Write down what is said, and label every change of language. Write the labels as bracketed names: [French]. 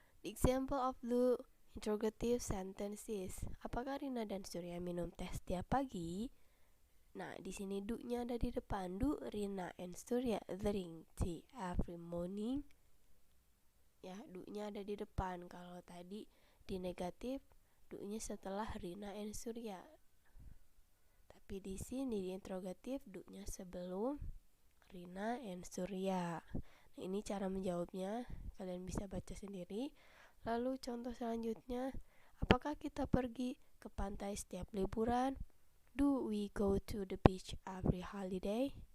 [English] The example of the interrogative sentences. [Indonesian] Apakah Rina dan Surya minum teh setiap pagi? Nah, di sini do-nya ada di depan. [English] Do Rina and Surya drink tea every morning? [Indonesian] Ya, do-nya ada di depan. Kalau tadi di negatif, do-nya setelah Rina and Surya. Tapi di sini di interrogatif, do-nya sebelum Rina and Surya. Nah, ini cara menjawabnya. Kalian bisa baca sendiri. Lalu contoh selanjutnya, apakah kita pergi ke pantai setiap liburan? [English] Do we go to the beach every holiday?